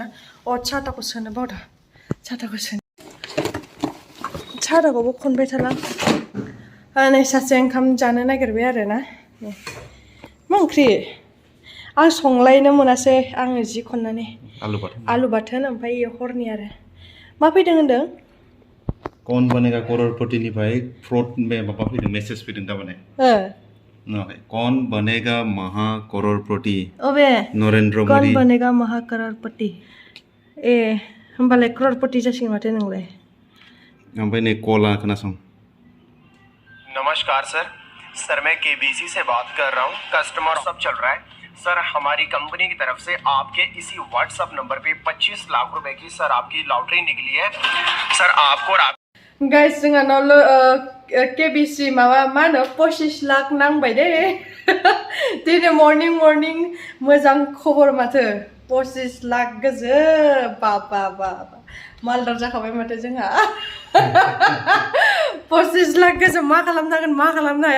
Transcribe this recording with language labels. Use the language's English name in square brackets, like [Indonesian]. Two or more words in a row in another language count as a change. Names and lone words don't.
[Bodo] साथाखौ सोनो बावदों, साथाखौबो खनबाय थाला। नै सासे ओंखाम जानो नागिरबाय आरोना। मा ओंख्रि? आं संलायनो मोनासै, आङो जि खननानै आलु बाथोन, ओमफ्राय हरनि आरो मा फैदों होनदों? कौन बनेगा करोड़पतिनिफ्राय फ्रड माबा फैदों, मेसेज फैदों थारमाने। कौन बनेगा महा करोड़पति? अबे नरेंद्र मोदी। कौन बनेगा महा करोड़पति? ए होमबालाय करोड़पति जासिगोन माथो नोंलाय। ओमफ्राय नै कला खोनासं। [Hindi] नमस्कार सर मैं KBC से बात कर रहा हूँ। कस्टमर सब चल रहा है सर, हमारी कंपनी की तरफ से आपके इसी व्हाट्सएप नंबर पे 25 लाख रुपए की सर आपकी लॉटरी निकली है सर। [Bodo] आपको गाइस, जोंहानाव KBC माबा मा होनो 25 लाख नांबाय दे। दिनै मर्निं मोजां खबर माथो, 25 लाख गोजो। बाबा मालदार जाखाबाय माथो जोंहा। 25 लाख गोजो मा खालामनो हाया।